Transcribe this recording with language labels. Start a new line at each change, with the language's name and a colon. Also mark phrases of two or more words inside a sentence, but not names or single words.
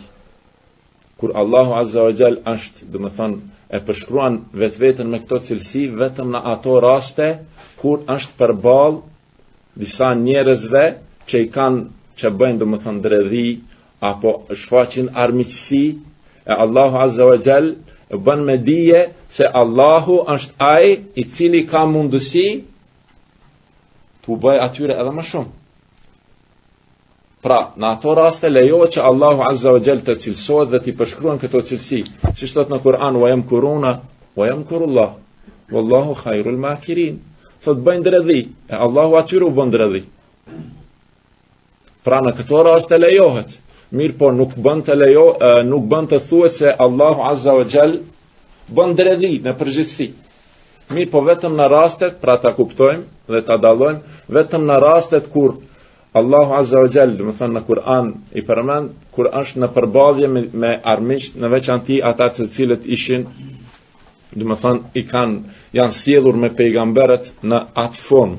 Albanian: Kur
Arabic: الله عز وجل
Albanian: është, e përshkruan vetveten me këto cilësi vetëm në ato raste kur është përballë disa njerëzve që i kanë, që bëjnë dredhi apo shfaqin armiqësi, e
Arabic: الله عز وجل
Albanian: bën me dije se Allahu është ai i cili ka mundësi t'u bëj atyre edhe më shumë. Pra, në ato raste lejohet që
Arabic: الله عز وجل
Albanian: të cilësohet dhe t'i përshkruan këto cilësi. Si thot në Kur'an,
Arabic: ويمكرون ويمكر الله والله خير الماكرين.
Albanian: Thot bëjnë dredhi, e Allahu atyre u bën dredhi. Pra në këto raste lejohet. Mirë po nuk bën të thuhet se
Arabic: الله عز وجل
Albanian: bën dredhi në përgjithësi. Mirë po vetëm në rastet, pra ta kuptojmë dhe ta dallojmë, vetëm në rastet kur
Arabic: الله عز وجل,
Albanian: në Kur'an i përmend kur është në përballje me armiqt, në veçanti ata të cilët ishin, janë sjellur me pejgamberët në atë formë.